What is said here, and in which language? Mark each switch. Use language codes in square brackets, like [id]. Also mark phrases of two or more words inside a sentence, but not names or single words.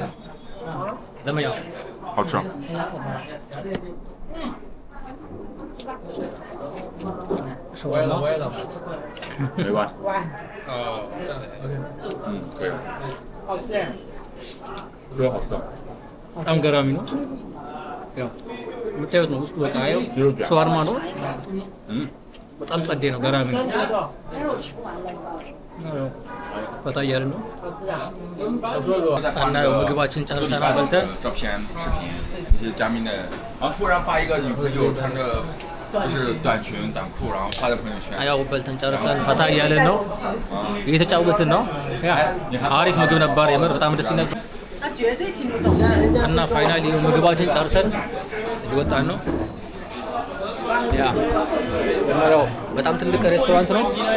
[zh] 怎么样？好吃。是歪了歪了。没完。哦，可以。好吃。这个好吃。 [am] በጣም ገራሚ ነው። ያው የምታዩት ነው። ውስጡ በቃ ያው ሸዋርማ ነው። በጣም ጸዴ ነው። ገራሚ ነው። ፈታ እያልን ነው እና ያው ምግባችን ጨርሰናል በልተን [zh] 照片、视频，一些嘉宾的，然后突然发一个女朋友穿着就是短裙短裤，然后发在朋友圈。 [am] ያው በልተን ጨርሰን ፈታ እያልን ነው። እየተጫወትን ነው። ያ አሪፍ ምግብ ነበር። የምር በጣም ደስ ይል ነበር። [zh] 他绝对听不懂。 [am] እና ፋይናሊ ምግባችን ጨርሰን እየወጣን ነው። ያ ያው በጣም ትልቅ ሬስቶራንት ነው።